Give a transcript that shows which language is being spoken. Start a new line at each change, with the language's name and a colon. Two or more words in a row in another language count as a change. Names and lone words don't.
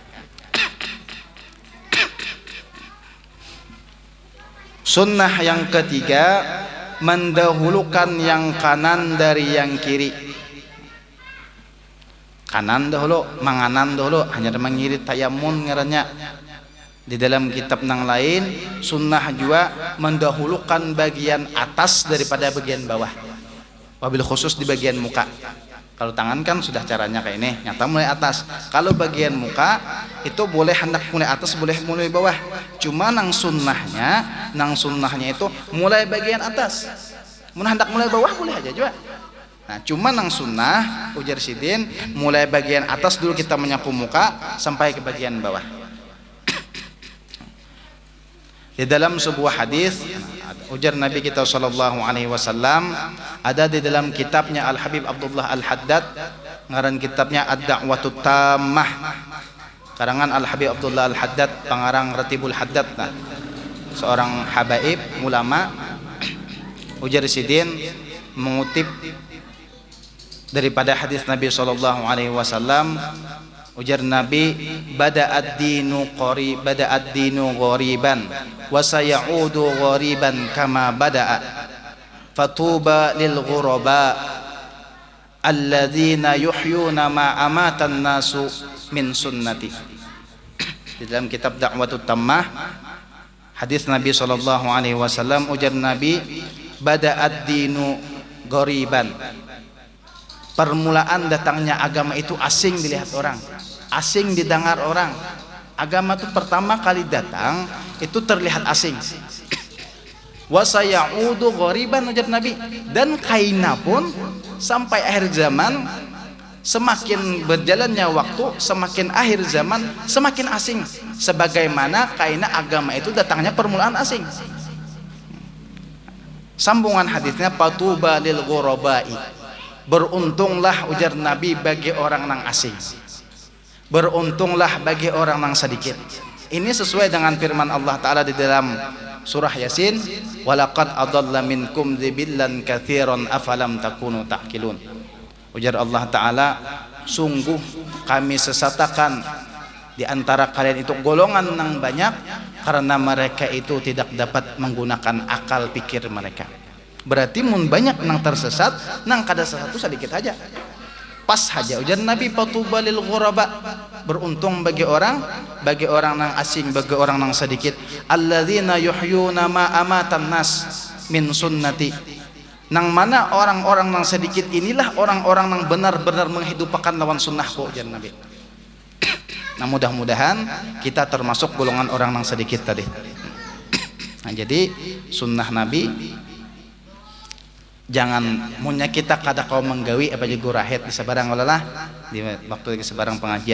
Banjar: Sunnah yang ketiga mendahulukan yang kanan dari yang kiri. kanan dahulu, manganan dahulu, hanya mengirit tayamun ngarannya. Di dalam kitab nang lain sunnah juga mendahulukan bagian atas daripada bagian bawah,
Arabic: وبالخصوص
Banjar: di bagian muka. Kalau tangan kan sudah caranya kayak ini, nyata mulai atas. Kalau bagian muka itu boleh hendak mulai atas, boleh mulai bawah. Cuma nang sunnahnya itu mulai bagian atas. Mun hendak mulai bawah boleh aja juga. Nah, cuma nang sunnah ujar Sidin mulai bagian atas dulu kita menyapu muka sampai ke bagian bawah. Di dalam sebuah hadis ujar Nabi kita
Arabic: صلى الله عليه وسلم,
Banjar: ada di dalam kitabnya Al Habib Abdullah Al Haddad, ngaran kitabnya Ad-Da'watut Tammah, karangan Al Habib Abdullah Al Haddad, pengarang Ratibul Haddad, nah, seorang habaib ulama. Ujar Sidin mengutip daripada hadis Nabi
Arabic: صلى الله عليه وسلم,
Banjar: ujar Nabi,
Arabic: بدأ الدين غريبا وسيعود غريبا كما بدأ فطوبى للغرباء الذين يحيون ما أمات الناس من سنتي.
Banjar: Di dalam kitab Da'watut Tammah hadis Nabi
Arabic: صلى الله عليه وسلم,
Banjar: ujar Nabi,
Arabic: بدأ الدين غريبا,
Banjar: permulaan datangnya agama itu asing dilihat orang, asing didengar orang. Agama itu pertama kali datang itu terlihat asing.
Arabic: وسيعود غريبا,
Banjar: ujar Nabi, dan kaina pun sampai akhir zaman, semakin berjalannya waktu, semakin akhir zaman semakin asing. Sebagaimana kaina agama itu datangnya permulaan asing. Sambungan hadisnya,
Arabic: فطوبى للغرباء,
Banjar: beruntunglah ujar Nabi bagi orang nang asing, beruntunglah bagi orang nang sedikit. Ini sesuai dengan firman Allah Ta'ala di dalam surah Yasin,
Arabic: ولقد أضل منكم جبلا كثيرا أفلم تكونوا تعقلون.
Banjar: Ujar Allah Ta'ala, sungguh kami sesatakan di antara kalian itu golongan nang banyak karena mereka itu tidak dapat menggunakan akal pikir mereka. Berarti mun banyak nang tersesat, nang kada satu sedikit aja. Pas saja ujar Nabi,
Arabic: فطوبى للغرباء,
Banjar: beruntung bagi orang nang asing, bagi orang nang sedikit,
Arabic: الذين يحيون ما أمات الناس من سنتي,
Banjar: nang mana orang-orang nang sedikit inilah orang-orang nang benar-benar menghidupkan lawan sunnahku, ujar Nabi. Nah, mudah-mudahan kita termasuk golongan orang nang sedikit tadi. Nah, jadi sunnah Nabi jangan munya kita kada kau menggawi apa juga rahet di sebarang lelah di waktu di sebarang pengajian.